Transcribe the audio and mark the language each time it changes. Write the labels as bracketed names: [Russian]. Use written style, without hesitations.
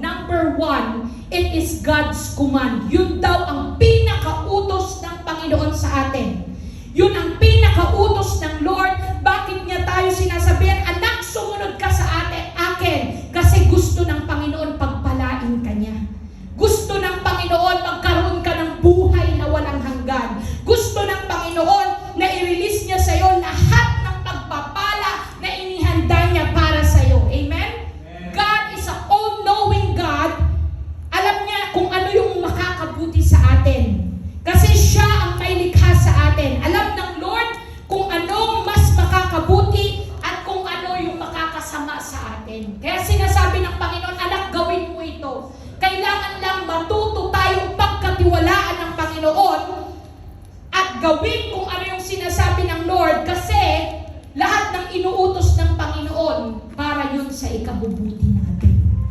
[English] Number one, it is God's command. [Filipino] Yun daw ang pinakautos ng Panginoon sa atin. Yun ang pinakautos ng Lord. Bakit niya tayo sinasabihan, anak, sumunod ka sa akin. Kasi gusto ng Panginoon pagpalain ka niya. Gusto ng Panginoon magkaroon ka ng buhay na walang hanggan. Gusto ng Panginoon na i-release niya sa iyo lahat ng pagpapala na inihanda niya para sa iyo. Amen? [English] God is an all-knowing God. [Filipino] Alam niya kung ano yung makakabuti sa atin. Kasi siya ang may likha sa atin. Alam ng Lord kung ano mas makakabuti at kung ano yung makakasama sa atin. Kaya sinasabi ng Panginoon, anak, gawin mo ito. Kailangan lang matuto tayong pagkatiwalaan ng Panginoon at gawin kung ano yung sinasabi ng Lord kasi lahat ng inuutos ng Panginoon para yun sa ikabubuti natin.